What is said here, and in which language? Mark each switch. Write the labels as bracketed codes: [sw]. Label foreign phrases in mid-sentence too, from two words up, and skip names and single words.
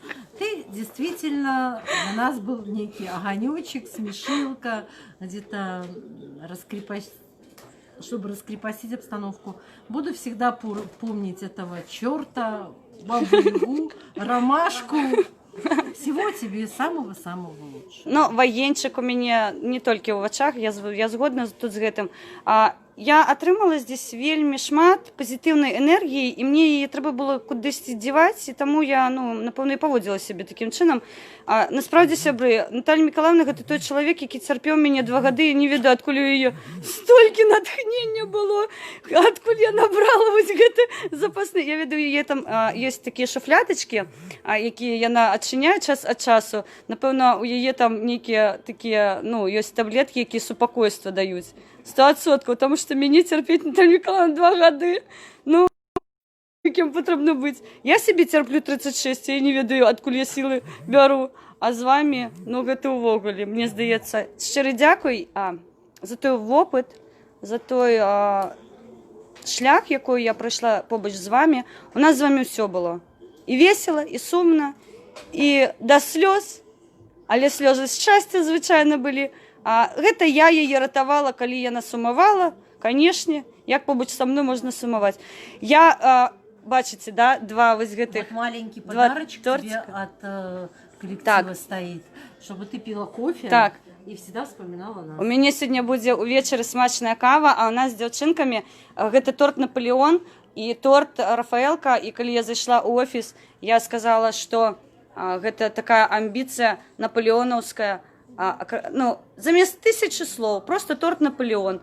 [ru] Ты действительно для нас был некий огонечек, смешилка, где-то чтобы раскрепостить обстановку. Буду всегда помнить этого черта, бабу-ягу, ромашку. Всего тебе самого-самого лучшего. [be] Ну, военчик у мяне не толькі ў вачах, я згодна тут з гэтым. Я атрымала здесь вельмі шмат пазітыўнай энергіі, і мне яе трэба было кудысьці дзіваць, і таму я, напэўна, і паводзіла сябе такім чынам. Насправді, сябры, Наталья Миколаевна гэта той чалавек, які цярпеў мяне 2 гады, і не ведаю, адкуль у яе столькі натхнення было, адкуль я набрала вось гэты запасны. Я ведаю, яе там ёсць такія шуфлятачкі, якія яна адчыняе час ад часу. Напэўна, у яе там нейкія такія, ёсць таблеткі, якія супакойства даюць. 100%, [ru] потому что [be] мяне цярпець Наталья Миколаевна 2 гады. Якім патрэбна быць. Я сябе цярплю 36, я не ведаю, адкуль я сілы бяру. А з вами, гэта ўвогуле, мне здаецца. Шчыры дзякуй за той вопыт, за той шлях, якой я прайшла побач з вами. У нас з вами ўсё было. І весела, і сумна, і да слёз, але слёзы шчасця звычайна былі. Гэта я яе ратавала, калі яна сумавала, канешне, як побач са мной можна сумаваць. Я, бачыце, да, 2 вось гэтых... [ru] Вот маленький подарочек тебе тортика. от коллектива стоит, чтобы ты пила кофе и всегда вспоминала нас. [be] У мяне сёння будзе ўвечары смачная кава, а у нас з дзяўчынкамі гэта торт Наполеон і торт Рафаэлка, і калі я зайшла ў офіс, я сказала, што гэта такая амбіцыя наполеонаўская, замест 1000 слоў, просто торт Наполеон.